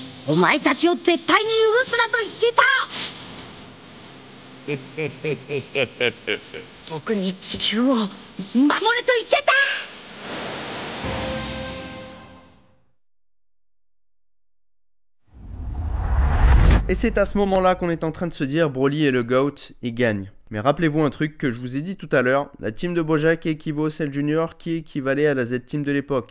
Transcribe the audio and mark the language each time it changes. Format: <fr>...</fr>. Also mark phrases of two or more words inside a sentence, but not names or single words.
<ja>お前たちを絶対に許すなと言っていた。僕に地球を守れと言ってた。</ja> <fr>Et c'est à ce moment-là qu'on est en train de se dire Broly est le GOAT, il gagne. Mais rappelez-vous un truc que je vous ai dit tout à l'heure, la team de Bojack équivaut au Cell Junior qui équivalait à la Z-Team de l'époque.</fr>